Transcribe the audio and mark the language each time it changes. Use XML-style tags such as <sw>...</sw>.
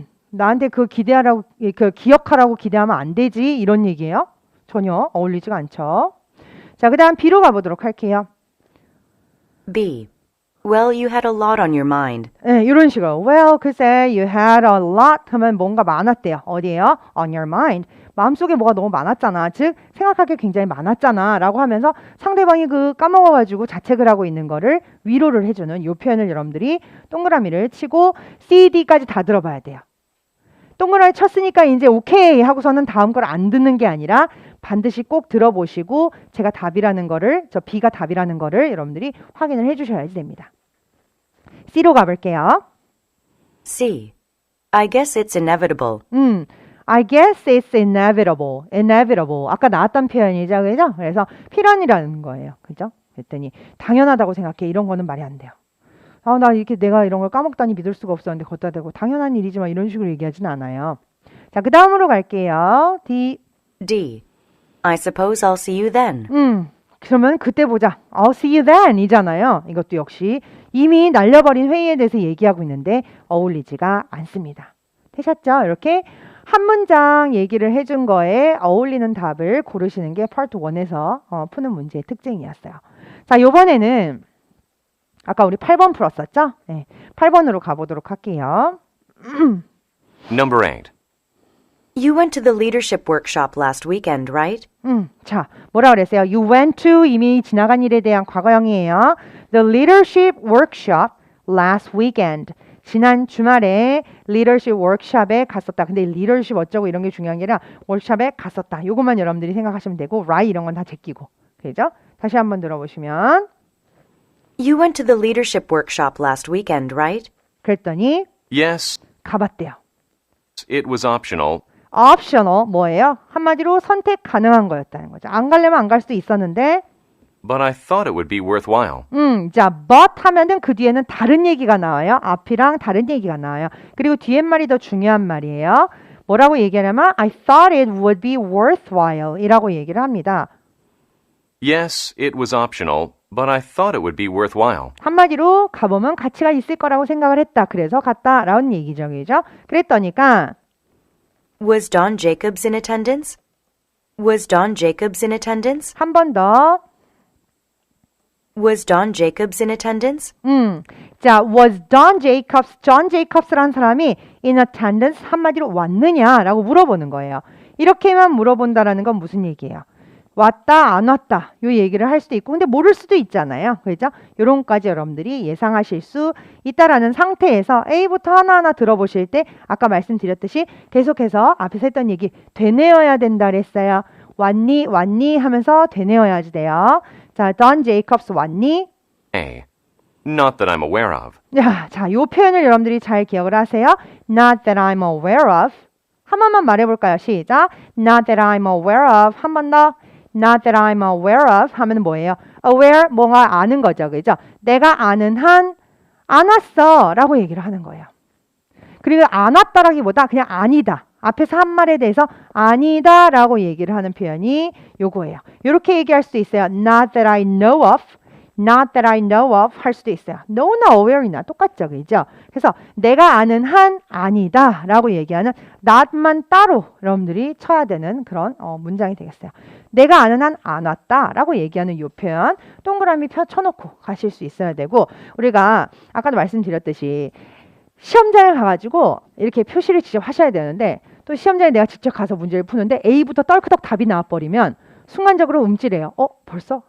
<ko>나한테 그 기억하라고 기대하면 안 되지 이런 얘기예요. 전혀 어울리지가 않죠. 자, 그다음 B로 가보도록 할게요.</ko> <en>B. Well, you had a lot on your mind.</en> <ko>네, 이런 식으로 Well, 글쎄</ko> <en>you had a lot</en> <ko>하면 뭔가 많았대요. 어디에요?</ko> <en>On your mind.</en> <ko>마음속에 뭐가 너무 많았잖아. 즉 생각할 게 굉장히 많았잖아 라고 하면서 상대방이 그 까먹어가지고 자책을 하고 있는 거를 위로를 해주는 이 표현을 여러분들이 동그라미를 치고 C, D까지 다 들어봐야 돼요. 동그라미 쳤으니까 이제 오케이 하고서는 다음 걸 안 듣는 게 아니라 반드시 꼭 들어보시고 제가 답이라는 거를 저 B가 답이라는 거를 여러분들이 확인을 해주셔야지 됩니다. C로 가볼게요.</ko> <en>C. I guess it's inevitable. I guess it's inevitable. inevitable.</en> <ko>아까 나왔던 표현이죠. 그죠? 그래서 필연이라는 거예요. 그죠? 그랬더니 당연하다고 생각해. 이런 거는 말이 안 돼요. 아, 나 이렇게 내가 이런 걸 까먹다니 믿을 수가 없었는데 걷다 대고 당연한 일이지만 이런 식으로 얘기하진 않아요. 자, 그 다음으로 갈게요. D. D. I suppose I'll see you then. 그러면 그때 보자.</ko> <en>I'll see you then</en> <ko>이잖아요. 이것도 역시 이미 날려버린 회의에 대해서 얘기하고 있는데 어울리지가 않습니다. 되셨죠? 이렇게 한 문장 얘기를 해준 거에 어울리는 답을 고르시는 게 파트 1에서 푸는 문제의 특징이었어요. 자, 요번에는 아까 우리 8번 풀었었죠? 네, 8번으로 가보도록 할게요.</ko> <en>Number 8. You went to the leadership workshop last weekend, right?</en> <ko>자, 뭐라 그랬어요?</ko> <en>You went to</en> <ko>이미 지나간 일에 대한 과거형이에요.</ko> <en>The leadership workshop last weekend.</en> <ko>지난 주말에 leadership workshop에 갔었다. 근데 leadership 어쩌고 이런 게 중요한 게 아니라 workshop에 갔었다. 요것만 여러분들이 생각하시면 되고 right 이런 건 다 제끼고. 그죠? 다시 한번 들어보시면</ko> <en>You went to the leadership workshop last weekend, right?</en> <ko>그랬더니</ko> <en>Yes,</en> <ko>가봤대요.</ko> <en>it was optional,</en> <ko>optional 뭐예요? 한마디로 선택 가능한 거였다는 거죠. 안 가려면 안 갈 수도 있었는데</ko> <en>but I thought it would be worthwhile.</en> <ko>자, but 하면은 그 뒤에는 다른 얘기가 나와요. 앞이랑 다른 얘기가 나와요. 그리고 뒤에 말이 더 중요한 말이에요. 뭐라고 얘기하냐면</ko> <en>I thought it would be worthwhile</en> <ko>이라고 얘기를 합니다.</ko> <en>Yes, it was optional, but I thought it would be worthwhile.</en> <ko>한마디로 가보면 가치가 있을 거라고 생각을 했다. 그래서 갔다라는 얘기죠. 그죠? 그랬더니까</ko> <en>Was Don Jacobs in attendance? Was Don Jacobs in attendance?</en> <ko>한 번 더.</ko> <en>Was Don Jacobs in attendance?</en> <ko>자, was John Jacobs라는 사람이 in attendance 한마디로 왔느냐라고 물어보는 거예요. 이렇게만 물어본다라는 건 무슨 얘기예요? 왔다, 안 왔다 요 얘기를 할 수도 있고 근데 모를 수도 있잖아요. 그죠? 요런 것까지 여러분들이 예상하실 수 있다라는 상태에서 A부터 하나하나 들어보실 때 아까 말씀드렸듯이 계속해서 앞에서 했던 얘기 되뇌어야 된다 그랬어요. 왔니 하면서 되뇌어야지 돼요. 자, Don Jacobs 왔니?</ko> <en>A. Not that I'm aware of.</en> <ko>자, 요 표현을 여러분들이 잘 기억을 하세요.</ko> <en>Not that I'm aware of.</en> <ko>한 번만 말해볼까요? 시작.</ko> <en>Not that I'm aware of.</en> <ko>한 번 더.</ko> <en>Not that I'm aware of</en> <ko>하면 뭐예요? Aware, 뭔가 아는 거죠. 그죠? 내가 아는 한, 안 왔어 라고 얘기를 하는 거예요. 그리고 안 왔다라기보다 그냥 아니다. 앞에서 한 말에 대해서 아니다 라고 얘기를 하는 표현이 요거예요. 이렇게 얘기할 수도 있어요.</ko> <en>Not that I know of. Not that I know of</en> <ko>할 수도 있어요. know나 aware이나 똑같죠. 그죠? 그래서 내가 아는 한 아니다 라고 얘기하는 not만 따로 여러분들이 쳐야 되는 그런 문장이 되겠어요. 내가 아는 한 안 왔다 라고 얘기하는 이 표현 동그라미 쳐놓고 가실 수 있어야 되고 우리가 아까도 말씀드렸듯이 시험장에 가가지고 이렇게 표시를 직접 하셔야 되는데 또 시험장에 내가 직접 가서 문제를 푸는데 A부터 떨크덕 답이 나와버리면 순간적으로 움찔해요. 벌써?</ko>